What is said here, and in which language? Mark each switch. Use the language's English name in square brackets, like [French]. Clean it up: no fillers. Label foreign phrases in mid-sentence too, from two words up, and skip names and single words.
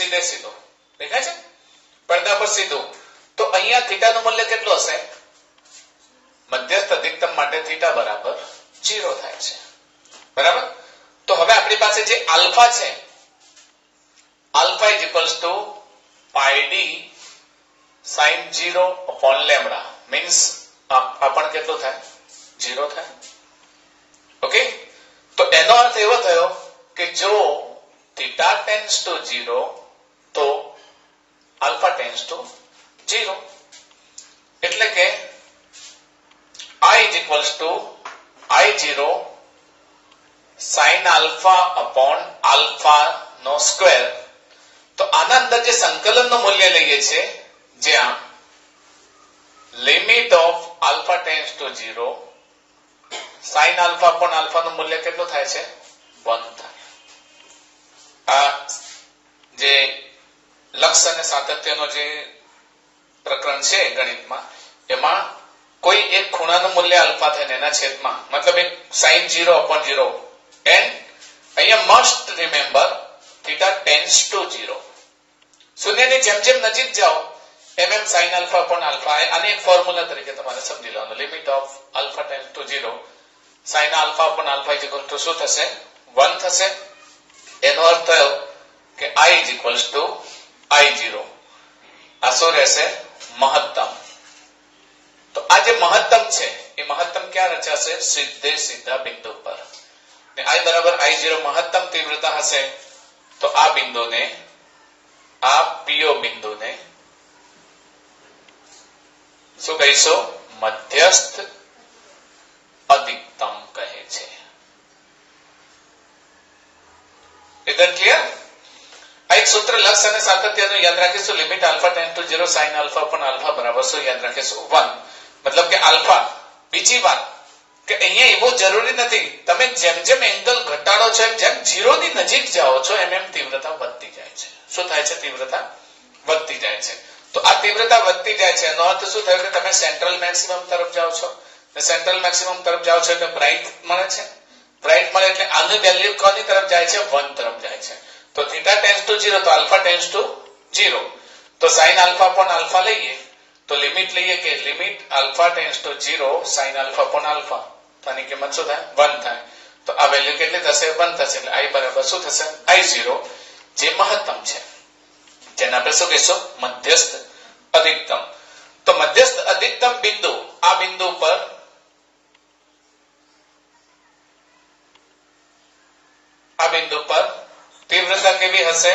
[Gujarati] સીધે સીધો દેખાય છે, પડદા પર સીધું. તો અહીંયા થીટાનું મૂલ્ય કેટલું હશે? મધ્યસ્થ અધિકતમ માટે થીટા બરાબર 0 થાય છે. બરાબર. તો હવે આપણી પાસે જે આલ્ફા છે, આલ્ફા = [English] pi d sin 0 upon lambda means [Gujarati] આપણ કેટલું થાય? 0 થાય. ઓકે. તો એનો અર્થ એવો થયો કે જો [English] theta tends to 0 [Gujarati] તો [English] alpha tends to 0. [Gujarati] એટલે કે [English] I = I0 sin alpha upon alpha [Gujarati] નો સ્ક્વેર. તો આના અંદર જે સંકલનનું મૂલ્ય લઈએ છે, જ્યાં [English] limit of alpha tends to 0 sin alpha upon alpha [Gujarati] નું મૂલ્ય કેટલું થાય છે? 1 થાય. આ જે લક્ષ અને સાતત્યનો જે પ્રકરણ છે ગણિતમાં, એમાં કોઈ એક ખૂણાનું મૂલ્ય આલ્ફા થાય એના છેદમાં, મતલબ એક [English] sin 0/0, and [Gujarati] અહીંયા [English] must remember theta tends to 0. [Gujarati] શૂન્યની જેમ જેમ નજીક જાઓ એમ એમ [English] sin alpha upon alpha, [Gujarati] આને એક ફોર્મ્યુલા તરીકે તમારે સમજી લેવાનું. [English] limit of alpha tends to 0 sin alpha upon alpha [Gujarati] = શું થશે? 1 થશે. એનો અર્થ થયો કે I = I0. આ શું રહેશે? મહત્તમ. તો આ જે મહત્તમ છે એ મહત્તમ ક્યાં રચાશે? સીધે સીધા બિંદુ પર. ને I = I0 મહત્તમ તીવ્રતા હશે તો આ બિંદુને, આ PO બિંદુને શું કહીશું? મધ્યસ્થ અધિકતમ કહે છે. [Hindi] इधर क्लियर? [Gujarati] આ એક સૂત્ર લક્ષ અને સાતત્યનું યાદ રાખીશું. લિમિટ [English] alpha tends to 0 sin alpha upon alpha [Gujarati] બરાબર શું યાદ રાખીશું? 1. મતલબ કે આલ્ફા. બીજી વાત કે અહીંયા એવું જરૂરી નથી, તમે જેમ જેમ એંગલ ઘટાડો છો એમ જેમ 0 ની નજીક જાઓ છો એમ એમ તીવ્રતા વધતી જાય છે. શું થાય છે? તીવ્રતા વધતી જાય છે. તો આ તીવ્રતા વધતી જાય છે એનો અર્થ શું થયો કે તમે [English] central maximum [Gujarati] તરફ જાઓ છો. [English] central maximum [Gujarati] તરફ જાઓ છો એટલે બ્રાઇટ મળે છે. બ્રાઇટ મળે એટલે આનું વેલ્યુ કોની તરફ જાય છે? 1 તરફ જાય છે. તો [English] theta tends to 0 [Gujarati] તો [English] alpha tends to 0. [Gujarati] તો [English] sin alpha upon alpha [Gujarati] લઈએ તો લિમિટ લઈએ કે લિમિટ [English] alpha tends to 0 sin alpha upon alpha, [Gujarati] તો આની કિંમત શું થાય? 1 થાય. તો આ વેલ્યુ કેટલી થશે? 1 થશે. એટલે I બરાબર શું થશે? I0, જે મહત્તમ છે, જેને આપણે શું કહીશું? મધ્યસ્થ અધિકતમ. તો મધ્યસ્થ અધિકતમ બિંદુ, આ બિંદુ પર તીવ્રતા કેવી હશે?